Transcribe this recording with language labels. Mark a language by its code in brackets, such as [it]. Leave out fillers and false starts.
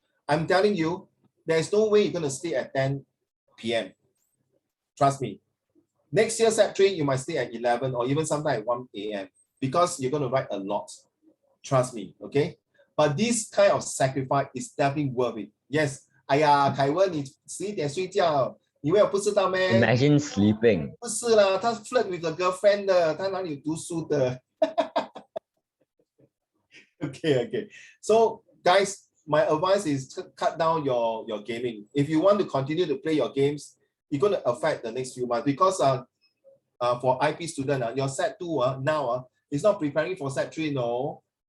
[en] I'm telling you, there's no way you're going to stay at 10 p.m. Trust me. Next year, set 3, you might stay at 11 or even sometimes at 1 a.m. because you're going to write a lot. Trust me, okay? But this kind of sacrifice is definitely worth it. Yes. [zh] 哎呀，凯文，你11点睡觉，你以为我不知道咩？ [en] Imagine sleeping. [zh] 不是啦，他 [en] flirt with the girlfriend [zh] 的，他哪里有读书的？ [en] Okay. So, guys, my advice is to cut down your gaming. If you want to continue to play your games, it's going to affect the next few months because for IP student, your set 2 now is not preparing for set 3, no.